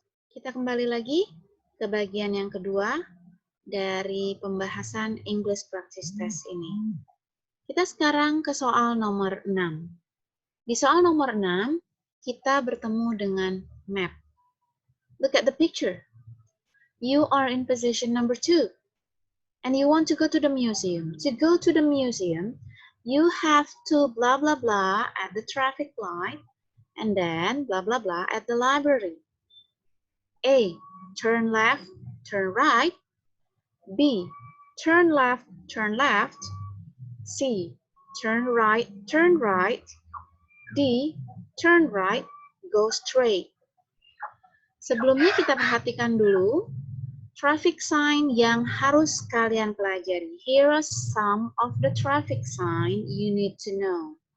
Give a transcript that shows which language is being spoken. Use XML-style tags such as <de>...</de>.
<id>Kita kembali lagi ke bagian yang kedua dari pembahasan English Practice Test ini. Kita sekarang ke soal nomor 6. Di soal nomor 6, kita bertemu dengan map.</id> <en>Look at the picture. You are in position number 2, and you want to go to the museum. To go to the museum, you have to blah blah blah at the traffic light, and then blah blah blah at the library. A. Turn left, turn right. B. Turn left, turn left. C. Turn right, turn right. D. Turn right, go straight.</en> <id>Sebelumnya kita perhatikan dulu traffic sign yang harus kalian pelajari.</id> <en>Here are some of the traffic sign you need to know.</en>